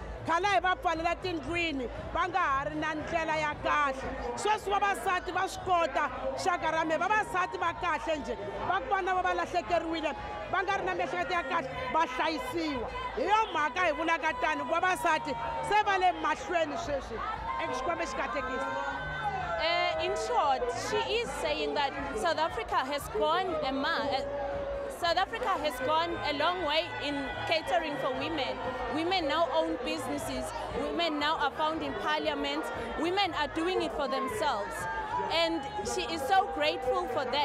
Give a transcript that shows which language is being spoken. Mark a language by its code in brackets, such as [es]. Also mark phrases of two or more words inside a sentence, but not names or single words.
[ts] Khale hi va pfalela tindlwini, va nga ha ri na ndlela ya kahle. Sweswi vavasati va swi kota xaka ra mehe, vavasati va kahle njhe, va ku vana va lahlekeriwile, va nga ri na miehleketo ya kahle, va hlayisiwa. Hi yo mhaka hi vulaka tani ku vavasati se va le mahlweni sweswi eka xikwembu xi katekisa. [en] In short, she is saying that South Africa has gone a long way in catering for women. Women now own businesses. Women now are found in parliament. Women are doing it for themselves. And she is so grateful for that.